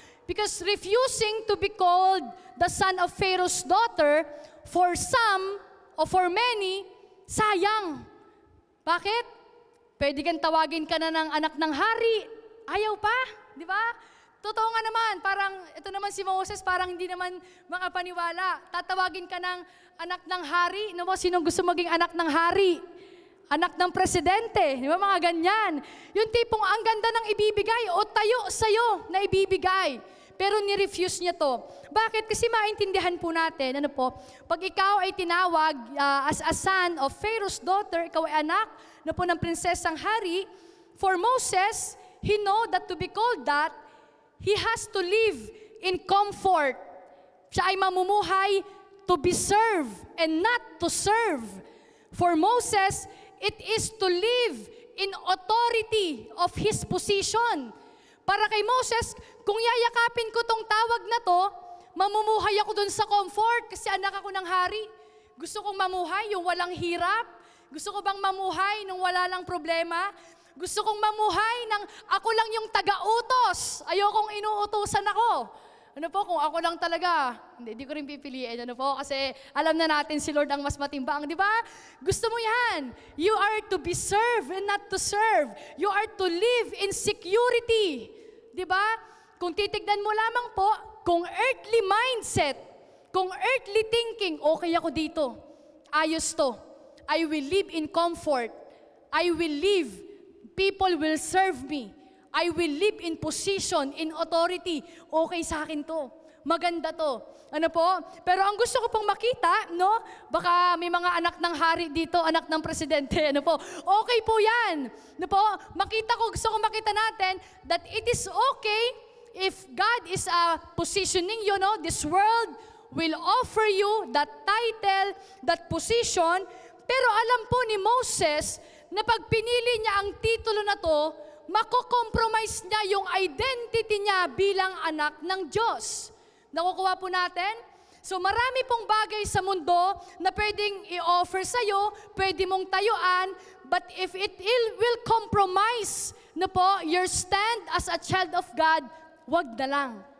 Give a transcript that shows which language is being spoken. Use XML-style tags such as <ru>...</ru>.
<en>Because refusing to be called the son of Pharaoh's daughter, for some, or for many,</en> <tl>sayang. Bakit? Pwede kang tawagin ka na ng anak ng hari. Ayaw pa, di ba? Totoo nga naman, parang, ito naman si Moses, parang hindi naman makapaniwala. Tatawagin ka ng anak ng hari. No, sinong gusto maging anak ng hari? Anak ng presidente, di ba mga ganyan? Yung tipong ang ganda ng ibibigay o tayo sa'yo na ibibigay. Pero ni-refuse niya to. Bakit? Kasi maintindihan po natin, ano po, pag ikaw ay tinawag</tl> <en>as a son of Pharaoh's daughter,</en> <tl>ikaw ay anak na po ng prinsesang hari,</tl> <en>for Moses, he know that to be called that, he has to live in comfort.</en> <tl>Siya ay mamumuhay</tl> <en>to be served and not to serve. For Moses, it is to live in authority of his position.</en> <tl>Para kay Moses, kung yayakapin ko tong tawag na to, mamumuhay ako dun sa comfort kasi anak ako ng hari. Gusto kong mamuhay yung walang hirap. Gusto ko bang mamuhay nung wala lang problema? Gusto kong mamuhay ng ako lang yung taga-utos. Ayokong inuutusan ako. Ano po, kung ako lang talaga, hindi ko rin pipiliin. Ano po, kasi alam na natin si Lord ang mas matimbang, di ba? Gusto mo yan.</tl> <en>You are to be served and not to serve. You are to live in security.</en> <tl>Di ba? Kung titignan mo lamang po, kung earthly mindset, kung earthly thinking, okay ako dito. Ayos to.</tl> <en>I will live in comfort. I will live. People will serve me. I will live in position, in authority.</en> <tl>Okay sa akin to. Maganda to. Ano po? Pero ang gusto ko pong makita, no? Baka may mga anak ng hari dito, anak ng presidente. Ano po? Okay po yan. Ano po? Gusto ko makita natin</tl> <en>that it is okay if God is positioning you,</en> <tl>no?</tl> <en>This world will offer you that title, that position.</en> <tl>Pero alam po ni Moses na pag pinili niya ang titulo na to, mako-compromise niya yung identity niya bilang anak ng Diyos. Nakukuha po natin? So marami pong bagay sa mundo na pwedeng i-offer sa'yo, pwede mong tayuan, but if it will compromise na po</tl> <en>your stand as a child of God,</en> <tl>wag na lang.</tl>